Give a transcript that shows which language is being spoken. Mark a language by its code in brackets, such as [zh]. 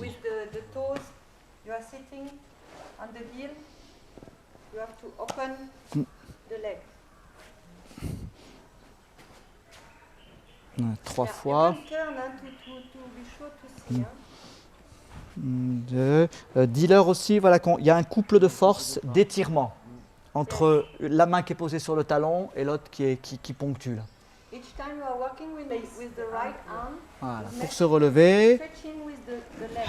[en] With the toes, you are sitting on the heel. You have to open the leg. 3 Yeah, [fr] fois. [en] you can turn, hein, to be sure to see. Hein? 2. [fr] Dealer aussi, voilà, il y a un couple de force d'étirement entre la main qui est posée sur le talon et l'autre qui ponctue. Là. [en] Each time you are working with the right arm, [fr] Voilà. Pour se relever, [en] stretching with the left